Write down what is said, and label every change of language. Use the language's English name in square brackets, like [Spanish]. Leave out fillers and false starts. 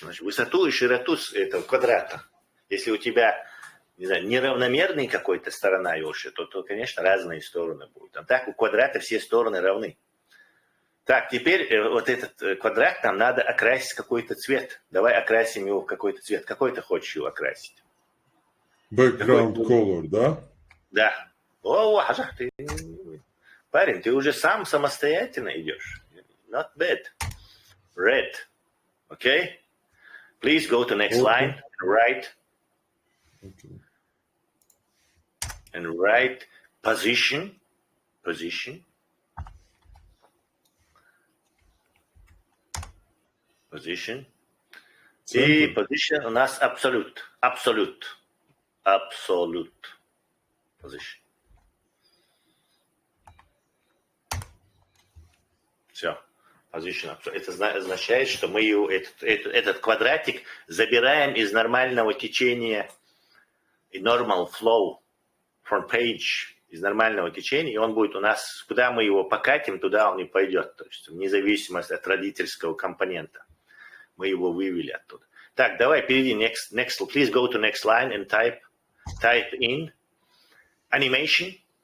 [Russian] Значит, высоту и широту этого квадрата. Если у тебя, не знаю, неравномерный какой-то сторона Йоши, то, конечно, разные стороны будут. А так у квадрата все стороны равны. Так, теперь вот этот квадрат нам надо окрасить какой-то цвет. Давай окрасим его в какой-то цвет. Какой ты хочешь его окрасить? [English] Background color, да? [Russian] Да. О, ты... Парень, ты уже сам самостоятельно идешь. [English] Not bad. Red. Okay? Please go to next line and write. Okay. And write position. Position. Position. [Russian] И position у нас absolute. [English] Absolute. Absolute. Position. [Russian] Все. Position. Это означает, что мы этот квадратик забираем из нормального течения и [English] normal flow from page, [Russian] из нормального течения, и он будет у нас, куда мы его покатим, туда он и пойдет. То есть вне зависимости от родительского компонента. Мы его вывели оттуда. Так, давай перейди next. [English] Please go to next line and type in animation.